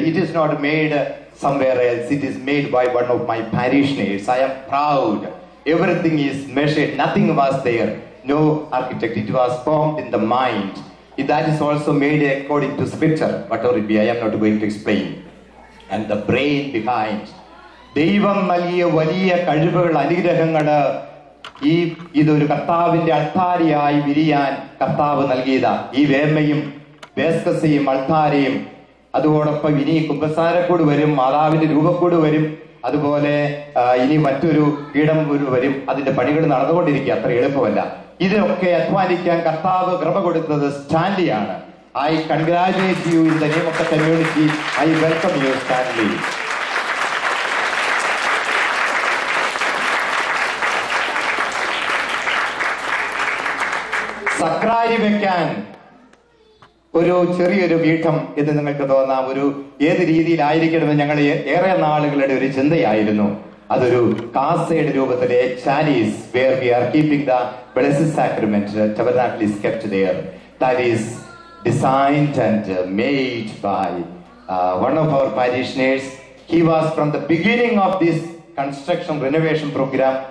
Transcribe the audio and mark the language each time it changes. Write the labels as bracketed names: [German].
[English] It is not made somewhere else. It is made by one of my parishioners. I am proud. Everything is measured. Nothing was there. No architect. It was formed in the mind. That is also made according to scripture. Whatever it be, I am not going to explain. And the brain behind. [Malayalam] ദൈവം നൽകിയ വലിയ കഴിവുകൾ, അനുഗ്രഹങ്ങള് ഇതൊരു കർത്താവിന്റെ അൾത്താരയായി വിരിയാൻ കർത്താവ് നൽകിയതാ. ഈ വേമയും വേസ്കസയും അൾത്താരയും, അതോടൊപ്പം ഇനി കുമ്പസാരക്കൂട് വരും, മാതാവിന്റെ രൂപക്കൂട് വരും, അതുപോലെ ഇനി മറ്റൊരു പീഠം വരും. അതിന്റെ പണികൾ നടന്നുകൊണ്ടിരിക്കുക. അത്ര എളുപ്പമല്ല. ഇതൊക്കെ അധ്വാനിക്കാൻ കർത്താവ് കൃപ കൊടുത്തത് സ്റ്റാൻലിയാണ്. [English] I congratulate you in the name of the community. I welcome you Stanley. [Malayalam] സക്രാരി വെക്കാൻ ഒരു ചെറിയൊരു പീഠം എന്ന് നിങ്ങൾക്ക് തോന്നാം. ഏത് രീതിയിലായിരിക്കണമെന്ന് ഞങ്ങൾ ഏറെ നാളുകളുടെ ഒരു ചിന്തയായിരുന്നു. അതൊരു കാസയുടെ രൂപത്തിലെ ചാലീസ്, [English] where we are keeping the blessed sacrament. Tabernacle is kept there. That is designed and made by one of our parishioners. He was from the beginning of this construction renovation program.